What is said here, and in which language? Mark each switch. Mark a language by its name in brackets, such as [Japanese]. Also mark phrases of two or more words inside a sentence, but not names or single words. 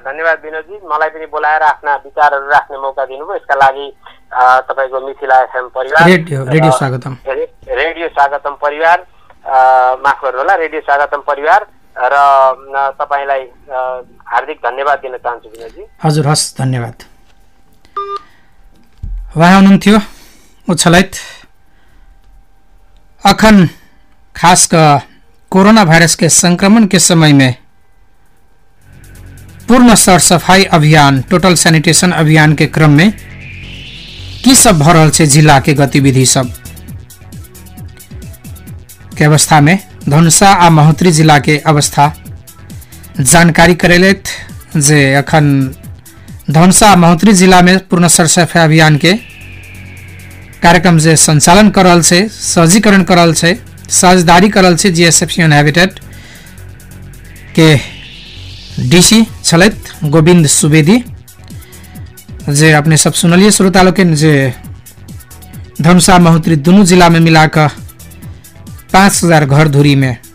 [Nepali] धन्यवाद विनोदजी, मलाई पनि बोलाएर आफ्ना विचारहरू राख्ने मौका दिनुभयो, यसका लागि तपाईको मिथिला एफएम परिवार, रेडियो स्वागतम परिवार, माफ गर्नुहोला, रेडियो स्वागतम परिवार र तपाईलाई हार्दिक धन्यवाद दिन चाहन्छु विनोदजी। हजुर, हस्, धन्यवाद। वहाँ हुनुहुन्थ्यो [Maithili] उछलैत अखन खासकर कोरोना वायरस के संक्रमण के समय में पूर्ण सरसफाई अभियान, [English] total sanitation [Maithili] अभियान के क्रम में की सब भ रहल छै जिला के गतिविधि सब के अवस्था में धनुषा आ महोत्तरी जिला के अवस्था जानकारी करेलैथ जे अखन धनुषा महोत्तरी जिला में पूर्ण सरसफाई अभियान के कार्यक्रम जे संचालन कर रहल छै, सहजीकरण कर रहल छै, साझेदारी कर रहल छै जीएसएफसी हैबिटेट के डीसी छलैथ गोविंद सुवेदी, जे अपने सब सुनलिए श्रोता लोग जे धनुषा महोत्तरी दोनों जिला में मिलाकर 5000 घर धुरी में